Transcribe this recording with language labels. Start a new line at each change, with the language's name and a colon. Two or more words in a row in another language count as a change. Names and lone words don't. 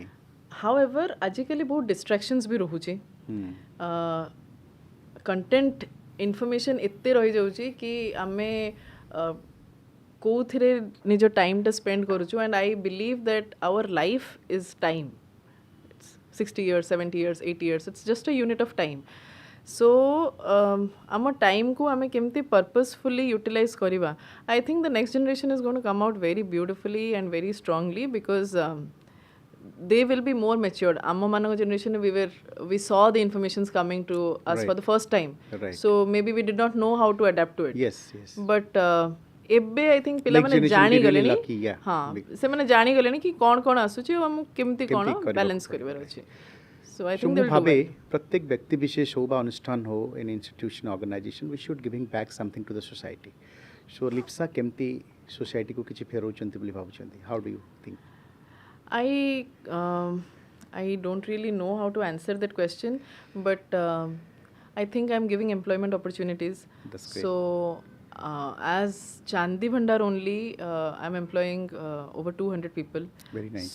Odia: ହାଉଏଭର୍ ଆଜିକାଲି ବହୁତ ଡିଷ୍ଟ୍ରାକ୍ସନ୍ସ ବି ରହୁଛି
English: content information
Odia: ଏତେ ରହିଯାଉଛି କି ଆମେ କେଉଁଥିରେ ନିଜ ଟାଇମ୍ଟା ସ୍ପେଣ୍ଡ କରୁଛୁ
English: and I believe that our life is time 60 years 70 years 80 years it's just a unit of time so
Odia: ଆମ ଟାଇମ୍କୁ ଆମେ କେମିତି purposefully utilize କରିବା
English: I think the next generation is going to come out very beautifully and very strongly because they will be more matured
Odia: ଆମ ମାନଙ୍କ
English: generation we saw the informations coming to us for the first time Right. so maybe we did not know how to adapt to it ୟେସ୍ ୟେସ୍ but ଏବେ I think ପିଲାମାନେ generation
Odia: ଜାଣିଗଲେଣି
English: really lucky, yeah.
Odia: ହଁ ସେମାନେ ଜାଣିଗଲେଣି କି କ'ଣ କ'ଣ ଆସୁଛି ଆଉ ଆମକୁ କେମିତି କ'ଣ କରିବାକୁ ବାଲାନ୍ସ କରିବାର ଅଛି
English: so I So think
Odia: ମୁଁ
English: they will do
Odia: ଭାବେ
English: well.
Odia: ପ୍ରତ୍ୟେକ ବ୍ୟକ୍ତି ବିଶେଷ ହଉ ବା ଅନୁଷ୍ଠାନ ହଉ
English: an institution organization we should giving back something to the society so
Odia: ଲିପ୍ସା କେମିତି ସୋସାଇଟିକୁ କିଛି ଫେରଉଛନ୍ତି ବୋଲି ଭାବୁଛନ୍ତି
English: how do you think I don't really know how to answer that question but I think I'm giving employment opportunities That's great. so as Chandi Bhandar only I'm employing over 200 people Very nice.